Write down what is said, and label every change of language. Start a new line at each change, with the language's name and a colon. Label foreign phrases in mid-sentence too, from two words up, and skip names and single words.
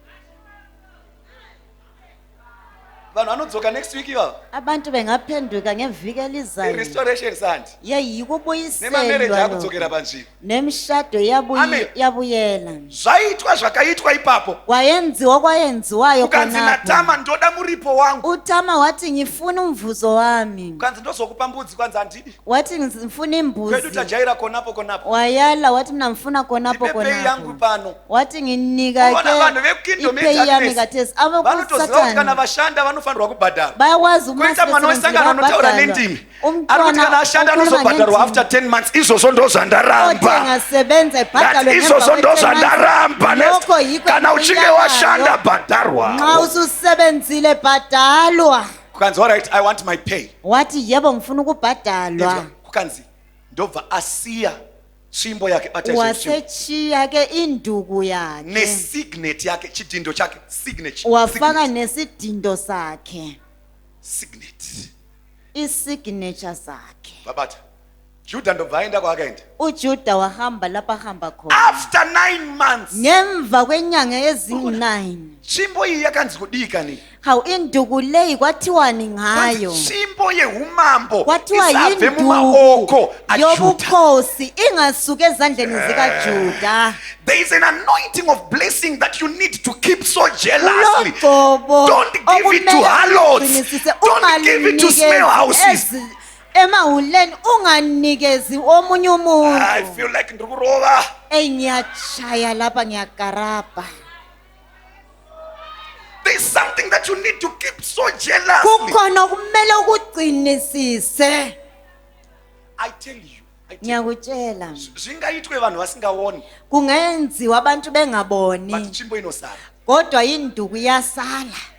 Shona: Vanhu vanodzoka
English: next week
Shona: ivavo.
North Ndebele: Abantu bengaphenduka ngeviki elizayo.
Shona: I-restoration sandi. Nemamarriage
North Ndebele: Yayikubuyiselwa
Shona: akudzokera panzvimbo.
North Ndebele: nemishado Amen. yabuyela.
Shona: Zvaitwa zvakaitwa ipapo.
North Ndebele: Kwayenziwayo
Shona: Ukanzi
North Ndebele: khonapho.
Shona: naTama ndoda muripo wangu.
North Ndebele: uTama wathi ngifuna umvuzo wami.
Shona: Ukanzi ndozokupa mbudzi kwanzi handidi.
North Ndebele: Wathi ngifuna
Shona: Kwedu
North Ndebele: imbuzi.
Shona: tajaira konapo konapo.
North Ndebele: Wayala wathi mina ngifuna khonapho
Shona: Ndipe pay yangu
North Ndebele: khonapho.
Shona: pano.
North Ndebele: Wathi nginika
Shona: Ubona vanhu
North Ndebele: ke
Shona: vekingdom
North Ndebele: ipay yami
Shona: yedarkness.
North Ndebele: kathesi.
Shona: Vanotoziva kuti kana
North Ndebele: Abokusathana
Shona: vashanda vanofanirwa kubhadharwa.
North Ndebele: bayakwazi uma
Shona: Kuita mwana wesangano anotaura nendimi. Ari kuti kana ashanda
North Ndebele: ukhuluma
Shona: anozobhadharwa
North Ndebele: ngendimi.
English: after 10 months.
Shona: Izvozvo ndozvandaramba.
North Ndebele: Ngasebenza ibhadalwe
Shona: That izvozvo ndozvandaramba.
North Ndebele: Lokho yikho
Shona: Kana uchinge
North Ndebele: engiyalayo.
Shona: washanda bhadharwa.
North Ndebele: Nxa ususebenzile bhadalwa.
Shona: Kukanzi alright,
English: I want my pay.
North Ndebele: Wathi yebo ngifuna ukubhadalwa.
Shona: Kukanzi ndobva asiya tsvimbo yake bata izvo tsvimbo.
North Ndebele: Wasechiya ke induku yakhe.
Shona: Nesignet yake chidindo chake signature.
North Ndebele: Wafaka nesidindo sakhe. Signet. Isignature sakhe. Babata.
Shona: Judah ndobva aenda kwaakaenda.
North Ndebele: uJuda wahamba lapha hamba khona.
English: After 9 months.
North Ndebele: Ngemva kwenyanga ezi9.
Shona: Tsvimbo iyi yakanzi kudika ni.
North Ndebele: Hawu induku leyi kwathiwani ngayo.
Shona: Tsvimbo yehumambo
North Ndebele: Kwathiwa
Shona: isabve
North Ndebele: yinduku
Shona: mumaoko aJudah.
North Ndebele: yobukhosi ingasuka ezandleni zikaJuda.
English: There is an anointing of blessing that you need to keep so jealously.
North Ndebele: Ulogcobo
English: Don't give it to
North Ndebele: okumele
English: harlots.
North Ndebele: uqinisekise,
English: Don't give it to
North Ndebele: unganikezi
English: small houses.
North Ndebele: emahuleni unganikezi omunye
English: I
North Ndebele: umuntu.
English: feel like ndikurova.
North Ndebele: Ngiyachaya lapha ngiyakarabha.
English: There's something that you need to keep so jealously.
North Ndebele: Kukhona kumele ukuqinisise.
English: I tell you.
North Ndebele: Ngiyakutshela.
Shona: Zvingaitwe vanhu vasingaoni.
North Ndebele: Kungenziwa abantu But bengaboni.
Shona: tsvimbo inosara.
North Ndebele: Kodwa induku yasala.